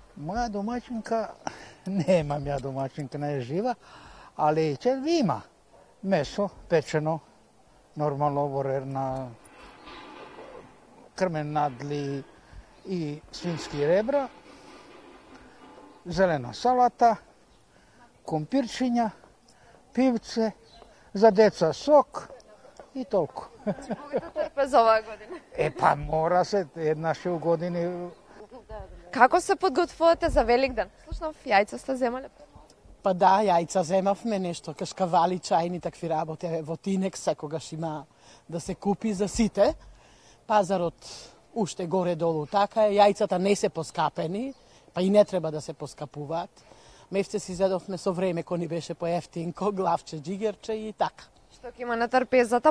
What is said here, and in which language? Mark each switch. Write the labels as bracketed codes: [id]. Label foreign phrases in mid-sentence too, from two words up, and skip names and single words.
[mk] Моја домаќинка, немам ја домаќинка, не е жива, али ќе ви има месо, печено, нормално ворерна, крмен надли и свински ребра, зелена салата, компирчиња, пивце, за деца сок и толку. Моите трпеза оваа година. Па мора се еднаш у години. Како се подготвувате за Великден? Слушнав, јајца сте земале? Pa da, jajca zemavme nešto, kaškavali, čajni, takvi rabote. Во Тинек секогаш има да се купи за сите. Пазарот уште горе-долу така е. Јајцата не се поскапени, па и не треба да се поскапуваат. Мевце си зедовме со време, кој ни беше поевтинко, главче, джигерче и така. Што ќе има на трпезата?